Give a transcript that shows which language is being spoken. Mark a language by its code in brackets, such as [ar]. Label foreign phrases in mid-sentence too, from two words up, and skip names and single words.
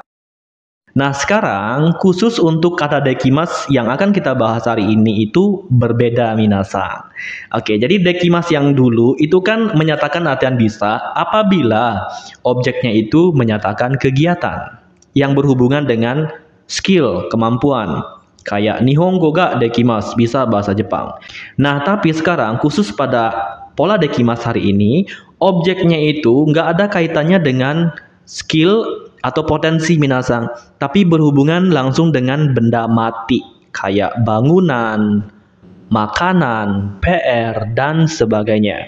[id] Nah, sekarang khusus untuk kata dekimas yang akan kita bahas hari ini itu berbeda minasang. Oke, jadi dekimas yang dulu itu kan menyatakan artian bisa apabila objeknya itu menyatakan kegiatan yang berhubungan dengan skill, kemampuan. [ja] Kayak 日本語ができます, [id] bisa bahasa Jepang. Nah, tapi sekarang khusus pada pola dekimasu hari ini, objeknya itu nggak ada kaitannya dengan skill atau potensi minasang, tapi berhubungan langsung dengan benda mati, kayak bangunan, makanan, PR, dan sebagainya.